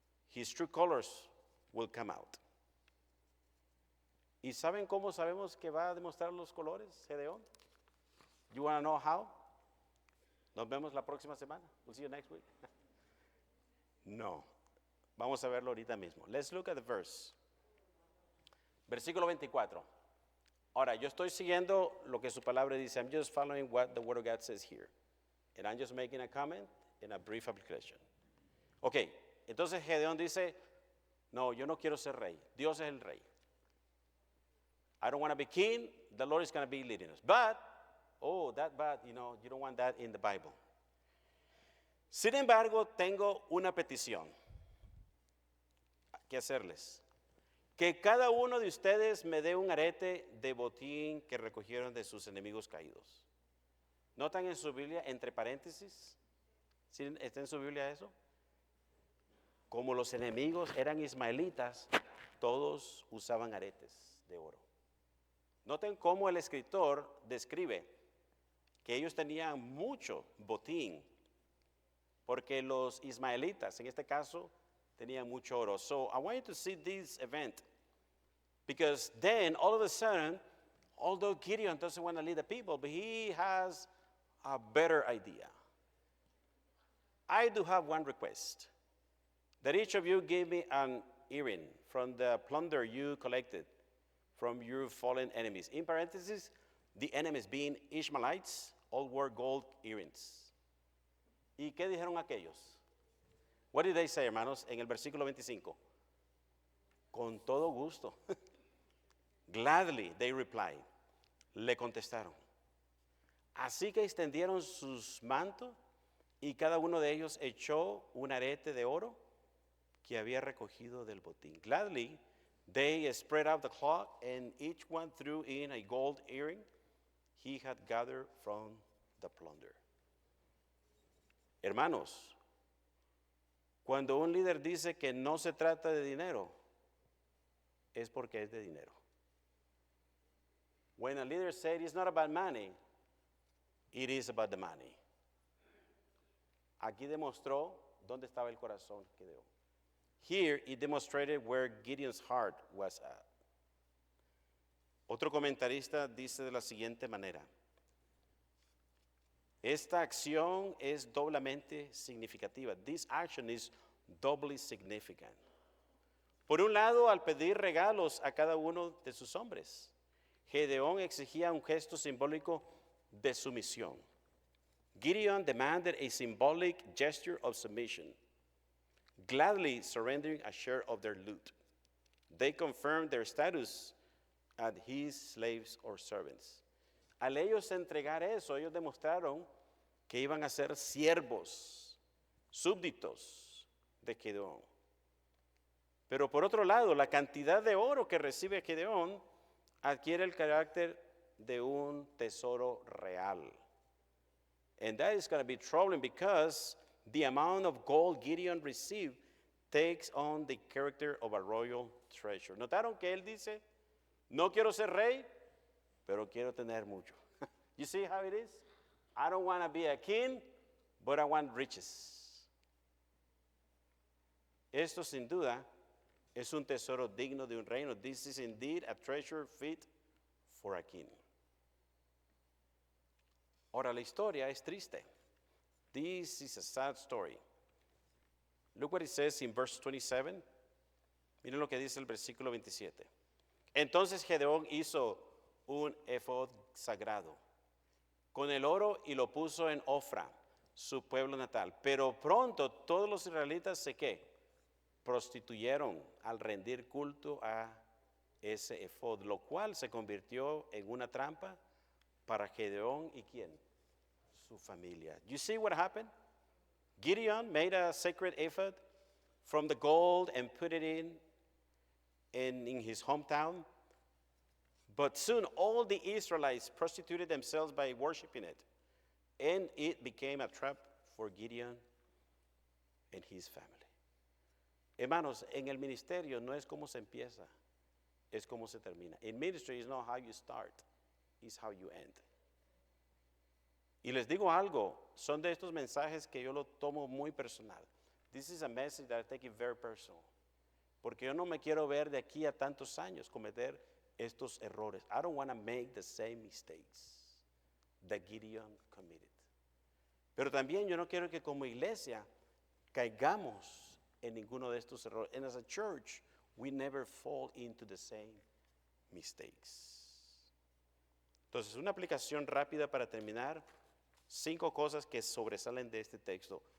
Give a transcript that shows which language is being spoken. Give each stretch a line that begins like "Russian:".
English: his true colors will come out.
Spanish: ¿Y saben cómo sabemos que va a demostrar los colores, Gedeón?
English: You want to know how?
Spanish: Nos vemos la próxima semana.
English: We'll see you next week. No.
Spanish: Vamos a verlo ahorita mismo.
English: Let's look at the verse.
Spanish: Versículo 24. Ahora, yo estoy siguiendo lo que su palabra dice.
English: I'm just following what the Word of God says here. And I'm just making a comment and a brief application.
Spanish: Ok, entonces Gedeón dice, no, yo no quiero ser rey. Dios es el rey.
English: I don't want to be king. The Lord is going to be leading us. But, you don't want that in the Bible.
Spanish: Sin embargo, tengo una petición que hacerles. Que cada uno de ustedes me dé un arete de botín que recogieron de sus enemigos caídos. ¿Notan en su Biblia, entre paréntesis? ¿Sí está en su Biblia eso? Como los enemigos eran ismaelitas, todos usaban aretes de oro. Noten cómo el escritor describe que ellos tenían mucho botín, porque los ismaelitas, en este caso, tenían mucho oro.
English: So I want you to see this event, because then all of a sudden, although Gideon doesn't want to lead the people, but he has a better idea. I do have one request, that each of you give me an earring from the plunder you collected from your fallen enemies. In parentheses, the enemies being Ishmaelites, all wore gold earrings.
Spanish: ¿Y qué dijeron aquellos?
English: What did they say,
Spanish: hermanos, en el versículo 25? Con todo gusto.
English: Gladly, they replied.
Spanish: Le contestaron. Así que extendieron sus mantos y cada uno de ellos echó un arete de oro que había recogido del botín.
English: Gladly, they spread out the cloth, and each one threw in a gold earring he had gathered from the plunder.
Spanish: Hermanos, cuando un líder dice que no se trata de dinero, es porque es de dinero.
English: When a leader said it's not about money, it is about the money.
Spanish: Aquí demostró dónde estaba el corazón de Gedeón.
English: Here, it demonstrated where Gideon's heart was at.
Spanish: Otro comentarista dice de la siguiente manera: esta acción es doblemente significativa.
English: This action is doubly significant.
Spanish: Por un lado, al pedir regalos a cada uno de sus hombres, Gedeón exigía un gesto simbólico de sumisión.
English: Gideon demanded a symbolic gesture of submission, gladly surrendering a share of their loot. They confirmed their status as his slaves or servants.
Spanish: Al ellos entregar eso, ellos demostraron que iban a ser siervos, súbditos de Gedeón. Pero por otro lado, la cantidad de oro que recibe Gedeón adquiere el carácter de un tesoro real.
English: And that is going to be troubling, because the amount of gold Gideon received takes on the character of a royal treasure.
Spanish: ¿Notaron que él dice, no quiero ser rey, pero quiero tener mucho?
English: You see how it is? I don't want to be a king, but I want riches.
Spanish: Esto sin duda es un tesoro digno de un reino.
English: This is indeed a treasure fit for a king.
Spanish: Ahora, la historia es triste.
English: This is a sad story. Look what it says in verse 27.
Spanish: Miren lo que dice el versículo 27. Entonces Gedeón hizo un efod sagrado con el oro y lo puso en Ofra, su pueblo natal. Pero pronto todos los israelitas se prostituyeron al rendir culto a ese efod, lo cual se convirtió en una trampa para Gedeón y ¿quién? Su familia.
English: You see what happened? Gideon made a sacred ephod from the gold and put it in his hometown. But soon all the Israelites prostituted themselves by worshiping it. And it became a trap for Gideon and his family.
Spanish: Hermanos, en el ministerio no es como se empieza, es como se termina.
English: In ministry is not how you start, it's how you end.
Spanish: Y les digo algo, son de estos mensajes que yo lo tomo muy personal.
English: This is a message that I take it very personal.
Spanish: Porque yo no me quiero ver de aquí a tantos años cometer estos errores.
English: I don't want to make the same mistakes that Gideon committed.
Spanish: Pero también yo no quiero que como iglesia caigamos en ninguno de estos errores.
English: And as a church, we never fall into the same mistakes.
Spanish: Entonces, una aplicación rápida para terminar. 5 cosas que sobresalen de este texto.